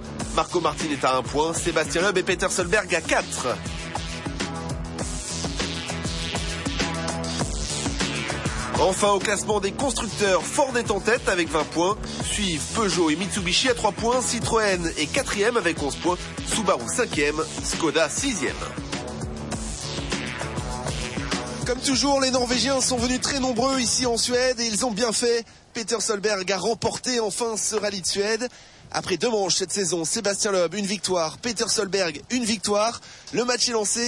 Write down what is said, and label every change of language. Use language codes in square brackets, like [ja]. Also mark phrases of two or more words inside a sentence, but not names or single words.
[fr] Marco Martin est à 1 point. Sébastien Loeb et Peter Solberg à 4. Enfin, au classement des constructeurs, Ford est en tête avec 20 points. Suivent Peugeot et Mitsubishi à 3 points. Citroën est 4e avec 11 points. Subaru 5e. Skoda 6e. Comme toujours, les Norvégiens sont venus très nombreux ici en Suède et ils ont bien fait. Peter Solberg a remporté enfin ce rallye de Suède. Après 2 manches cette saison, Sébastien Loeb, une victoire. Peter Solberg, une victoire. Le match est lancé.